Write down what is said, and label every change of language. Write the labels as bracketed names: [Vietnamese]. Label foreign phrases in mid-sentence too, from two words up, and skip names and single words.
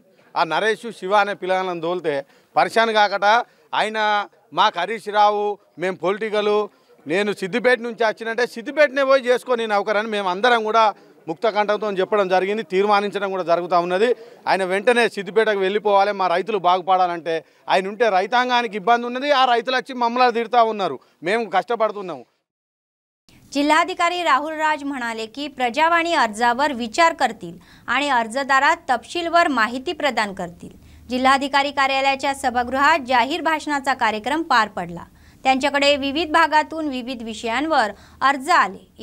[Telugu] ఆ నరేష్ శివ అనే పిల్లలను తోలితే పరిశాన్ కాకట ఆయన మాకు హరీష్ రావు, మేము పొలిటికలు, నేను సిద్దిపేట నుంచి వచ్చినంటే సిద్దిపేటనే పోయి చేసుకొని నౌకరని మేము అందరం కూడా ముక్తకంఠంతో చెప్పడం జరిగింది, తీర్మానించడం కూడా జరుగుతూ ఉన్నది. ఆయన వెంటనే సిద్దిపేటకు వెళ్ళిపోవాలి, మా రైతులు బాగుపడాలంటే ఆయన ఉంటే రైతాంగానికి ఇబ్బంది ఉన్నది. ఆ రైతులు వచ్చి మమ్మల్ని తిడతా ఉన్నారు, మేము కష్టపడుతున్నాము. [Marathi] जिल्हाधिकारी राहुल राज म्हणाले की प्रजावाणी अर्जावर विचार करतील आणि अर्जदारात तपशीलवर माहिती प्रदान करतील। जिल्हाधिकारी कार्यालयाच्या सभागृहात जाहीर भाषणाचा कार्यक्रम पार पडला। त्यांच्याकडे विविध भागातून विविध विषयांवर अर्ज आले।